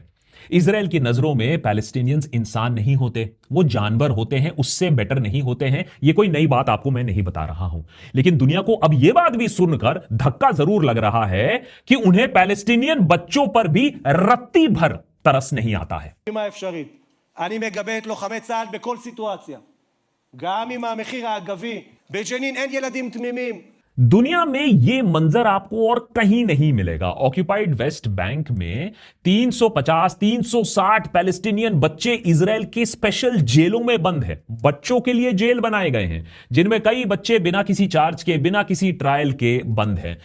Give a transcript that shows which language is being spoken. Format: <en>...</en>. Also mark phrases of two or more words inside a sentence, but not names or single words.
<hi>इजराइल की नजरों में पैलेस्टीनियंस इंसान नहीं होते, वो जानवर होते हैं, उससे बेटर नहीं होते हैं। ये कोई नई बात आपको मैं नहीं बता रहा हूं, लेकिन दुनिया को अब यह बात भी सुनकर धक्का जरूर लग रहा है कि उन्हें पैलेस्टीनियन बच्चों पर भी रत्ती भर तरस नहीं आता है।</hi> <he>אני מגבה את לוחמי צה"ל בכל סיטואציה. גם אם המחיר האגבי. בג'נין אין ילדים תמימים.</he> <hi>दुनिया में यह मंजर आपको और कहीं नहीं मिलेगा।</hi> <en>occupied West Bank</en> <hi>में 350-360 पैलेस्टीनियन बच्चे इजराइल के स्पेशल जेलों में बंद हैं। बच्चों के लिए जेल बनाए गए हैं, जिनमें कई बच्चे बिना किसी चार्ज के, बिना किसी ट्रायल के बंद हैं।</hi>